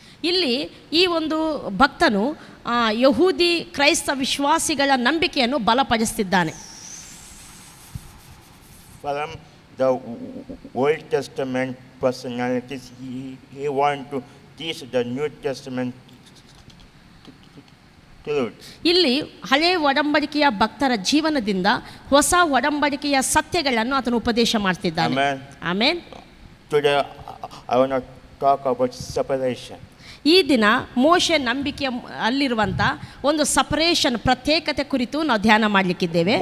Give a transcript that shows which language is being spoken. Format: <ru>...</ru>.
<kn>ಇಲ್ಲಿ ಈ ಒಂದು ಭಕ್ತನು ಯಹೂದಿ ಕ್ರೈಸ್ತ ವಿಶ್ವಾಸಿಗಳ ನಂಬಿಕೆಯನ್ನು ಬಲಪಡಿಸುತ್ತಿದ್ದಾನೆ.</kn> <en>From the Old Testament personalities, he wants to teach the New Testament truth.</en> <kn>ಇಲ್ಲಿ ಹಳೆಯ ಒಡಂಬಡಿಕೆಯ ಭಕ್ತರ ಜೀವನದಿಂದ ಹೊಸ ಒಡಂಬಡಿಕೆಯ ಸತ್ಯಗಳನ್ನು ಆತನು ಉಪದೇಶ ಮಾಡ್ತಿದ್ದಾನೆ. Amen.</kn> <en>Today I want to talk about separation.</en> <kn>ಈ ದಿನ ಮೋಶೆ ನಂಬಿಕೆಯ ಅಲ್ಲಿರುವಂಥ ಒಂದು ಸಪರೇಷನ್, ಪ್ರತ್ಯೇಕತೆ ಕುರಿತು ನಾವು ಧ್ಯಾನ ಮಾಡಲಿಕ್ಕಿದ್ದೇವೆ.</kn>